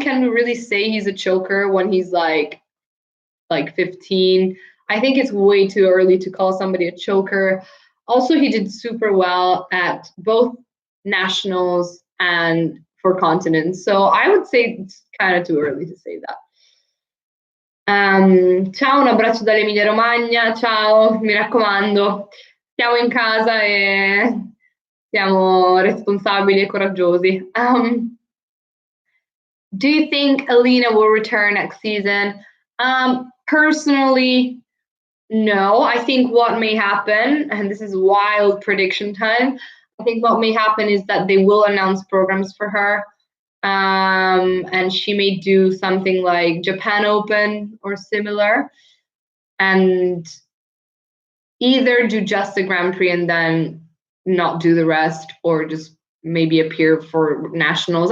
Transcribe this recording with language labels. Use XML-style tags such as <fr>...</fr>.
<en>Can we really say he's a choker when he's like 15? I think it's way too early to call somebody a choker. Also, he did super well at both nationals and for continents. So I would say it's kind of too early to say that.</en> <it>Ciao, un abbraccio dall'Emilia Romagna. Ciao, mi raccomando, siamo in casa e siamo responsabili e coraggiosi.</it> <en>Do you think Alina will return next season? Personally, no. I think what may happen, and this is wild prediction time, I think what may happen is that they will announce programs for her. And she may do something like Japan Open or similar, and either do just the Grand Prix and then not do the rest, or just maybe appear for nationals.</en>